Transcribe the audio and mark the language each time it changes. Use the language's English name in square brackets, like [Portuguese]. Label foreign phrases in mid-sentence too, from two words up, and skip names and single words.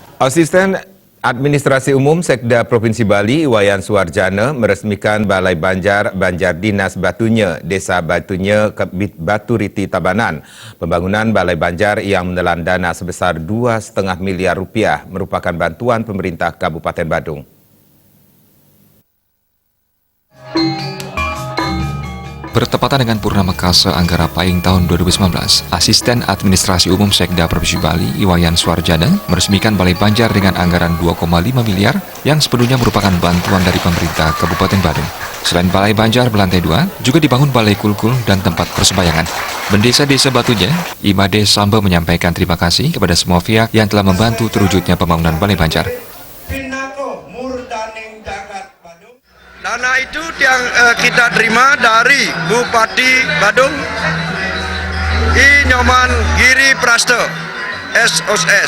[Indonesian] Asisten Administrasi Umum Sekda Provinsi Bali, Iwayan Suarjana, meresmikan Balai Banjar Dinas Batunya, Desa Batunya, Baturiti Tabanan. Pembangunan Balai Banjar yang menelan dana sebesar 2,5 miliar rupiah merupakan bantuan pemerintah Kabupaten Badung. Bertepatan dengan Purnama Kasa Anggara Pahing tahun 2019, Asisten Administrasi Umum Sekda Provinsi Bali, Iwayan Suarjana, meresmikan Balai Banjar dengan anggaran 2,5 miliar yang sepenuhnya merupakan bantuan dari pemerintah Kabupaten Badung. Selain Balai Banjar berlantai 2, juga dibangun Balai Kulkul dan tempat persembahyangan. Bendesa-desa Batunya, Imade Samba menyampaikan terima kasih kepada semua pihak yang telah membantu terwujudnya pembangunan Balai Banjar. Dana itu yang kita terima dari Bupati Badung, I Nyoman Giri Prasto, SOS.